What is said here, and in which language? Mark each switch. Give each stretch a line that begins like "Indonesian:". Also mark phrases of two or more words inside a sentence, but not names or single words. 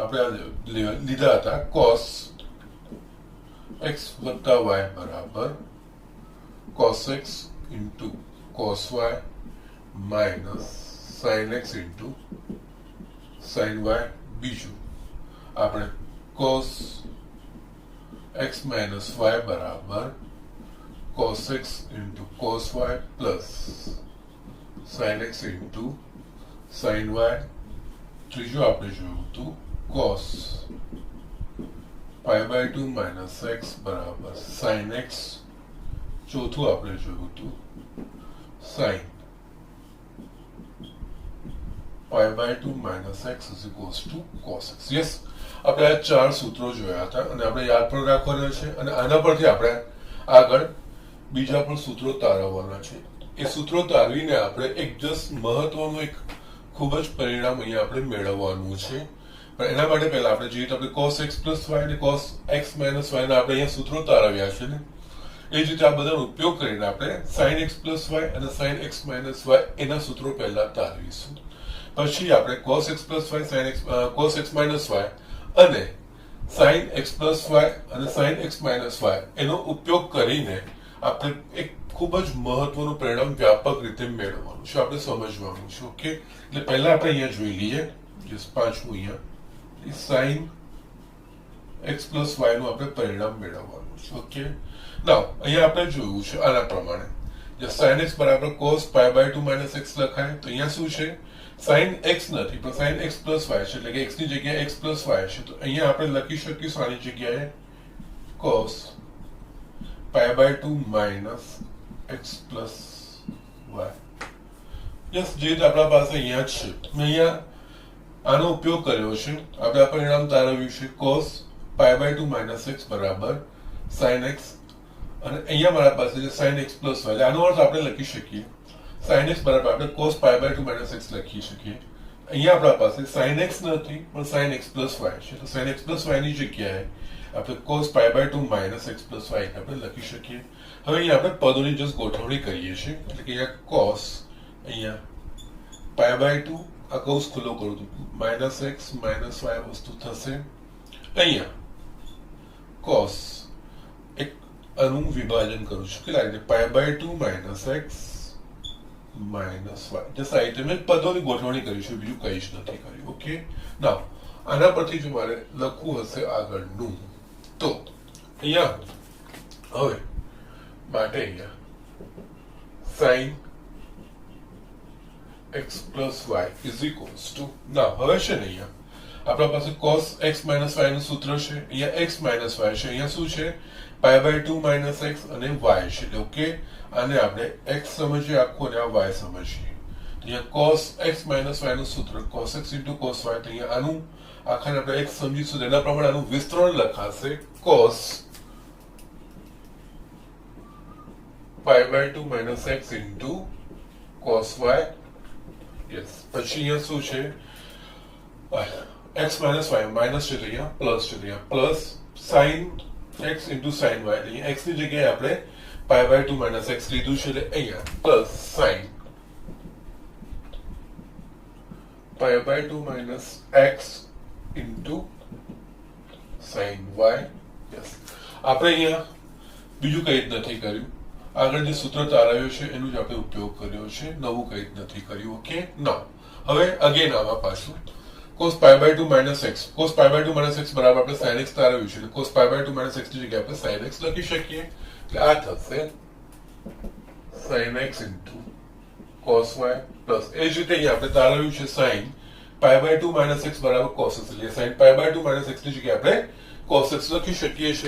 Gujarati: આપણે લીધા હતા
English: cos x
Gujarati: વત્તા y બરાબર
English: cos x into cos y minus sin x into sin y.
Gujarati: બીજું આપણે
English: cos x minus y
Gujarati: બરાબર
English: cos x into cos y plus sin x into sin y.
Gujarati: ત્રીજું આપણે જોયું હતું
English: cos pi by 2 minus x
Gujarati: બરાબર
English: sin x.
Gujarati: ચોથું આપણે જોયું હતું
English: sin pi by 2 minus x is equals to cos x.
Gujarati: Yes, આપણે આ ચાર સૂત્રો જોયા હતા અને આપણે યાદ પણ રાખવાના છે અને આના પરથી આપણે આગળ બીજા પણ સૂત્રો તારવવાના છે. એ સૂત્રો તારવીને આપણે એક જસ્ટ મહત્વનું એક ખૂબ જ પરિણામ અહીંયા આપણે મેળવવાનું છે. પણ એના માટે પહેલા આપણે જોઈએ તો આપણે
English: cos x plus y
Gujarati: અને
English: cos x minus y
Gujarati: ના આપણે અહીંયા સૂત્રો તારવ્યા છે ને, એ જ રીતે આ બધાનો ઉપયોગ કરીને આપણે
English: sin x plus y
Gujarati: અને
English: sin x minus y
Gujarati: એના સૂત્રો પહેલા તારવીશું. પછી આપણે
English: cos x plus y sin x cos x minus y
Gujarati: અને
English: sin x plus y
Gujarati: અને
English: sin x minus y
Gujarati: એનો ઉપયોગ કરીને આપણે એક ખૂબ જ મહત્વનું પરિણામ વ્યાપક રીતે મેળવવાનું છે, આપણે સમજવાનું છે. ઓકે, એટલે પહેલા આપણે અહીંયા જોઈ લઈએ જસ્ટ પાંચમું અહીંયા
English: sin x plus y
Gujarati: નું આપણે પરિણામ મેળવવાનું છે.
English: okay, now
Gujarati: અહીંયા આપણે જોયું છે આના પ્રમાણે જે
English: sin x
Gujarati: બરાબર
English: cos pi by 2 minus x
Gujarati: લખાય તો અહીંયા શું છે
English: sin x
Gujarati: નથી પણ
English: sin x plus y
Gujarati: છે, એટલે કે x ની જગ્યાએ
English: x plus y
Gujarati: છે. તો અહીંયા આપણે લખી શકીશું આની જગ્યાએ
English: cos pi by 2 minus x plus y.
Gujarati: યસ, જે આપણા પાસે અહીંયા જ છે. અહીંયા આનો ઉપયોગ કર્યો છે, આપણે આ પરિણામ તારવ્યું છે
English: cos pi by 2 minus x
Gujarati: બરાબર
English: sin x
Gujarati: અને અહીંયા મારા પાસે છે
English: sin x plus y.
Gujarati: આનો અર્થ આપણે લખી શકીએ
English: sin x
Gujarati: બરાબર આપણે
English: cos pi by 2 minus x
Gujarati: લખી શકીએ. અહીંયા આપણા પાસે
English: sin x
Gujarati: નથી પણ
English: sin x plus y
Gujarati: છે, તો
English: sin x plus y
Gujarati: ની જગ્યાએ આપણે
English: cos pi by 2 minus x plus y
Gujarati: આપણે લખી શકીએ. હવે અહીંયા આપણે પદોની જસ્ટ ગોઠવણી કરીએ છીએ, એટલે કે અહીંયા cos અહીંયા
English: pi by 2
Gujarati: આ કૌંસ ખુલ્લો કરું છું
English: minus x minus y
Gujarati: વસ્તુ થશે. અહીંયા cos એક આનું વિભાજન કરું છું કેટલા રીતે
English: pi by 2 minus x minus y.
Gujarati: જસ્ટ આ રીતે મેં પદોની ગોઠવણી કરીશું, બીજું કંઈ જ નથી કર્યું.
English: okay, now
Gujarati: આના પરથી જો મારે લખવું હશે આગળનું તો અહીંયા હવે માટે અહીંયા
English: sin x plus y is equals to now
Gujarati: હવે છે ને અહીંયા આપણા પાસે
English: cos x minus y
Gujarati: નું સૂત્ર છે, અહીંયા
English: x minus y
Gujarati: છે, અહીંયા શું છે
English: pi by 2 minus x
Gujarati: અને y છે. ઓકે, આને આપણે x સમજીએ આખું અને આ y સમજીએ. અહીંયા
English: cos x minus y
Gujarati: નું સૂત્ર
English: cos x into cos y.
Gujarati: તો અહીંયા આનું આખાને આપણે x સમજીશું, એના પ્રમાણે આનું વિસ્તરણ લખાશે
English: cos pi by 2 minus x into cos y.
Gujarati: યસ, પછી અહીંયા શું છે
English: x minus y minus
Gujarati: છે તો અહીંયા પ્લસ છે, તો અહીંયા
English: plus sin x into sin y.
Gujarati: અહીંયા x ની જગ્યાએ આપણે
English: pi by 2 minus x
Gujarati: લીધું છે, એટલે અહીંયા
English: plus sin pi by 2 minus x into sin y.
Gujarati: યસ, આપણે અહીંયા બીજું કંઈ જ નથી કર્યું, આગળ જે સૂત્ર તારવ્યું છે એનું જ આપણે ઉપયોગ કર્યો છે, નવું કંઈ જ નથી કર્યું. ઓકે, ના હવે અગેન આમાં પાછું
English: cos pi by 2 minus x
Gujarati: cos pi by 2 minus x બરાબર આપણે
English: sin x
Gujarati: તારવ્યું છે,
English: cos pi by 2 minus x
Gujarati: ની જગ્યાએ આપણે
English: sin x
Gujarati: લખી શકીએ. એટલે આ થશે
English: sin x into cos y plus
Gujarati: એ જ રીતે અહીંયા આપણે તારવ્યું છે
English: sin pi by 2 minus x
Gujarati: બરાબર
English: cos x,
Gujarati: એટલે
English: sin pi by 2 minus x
Gujarati: ની જગ્યાએ આપણે
English: cos x
Gujarati: લખી શકીએ છીએ.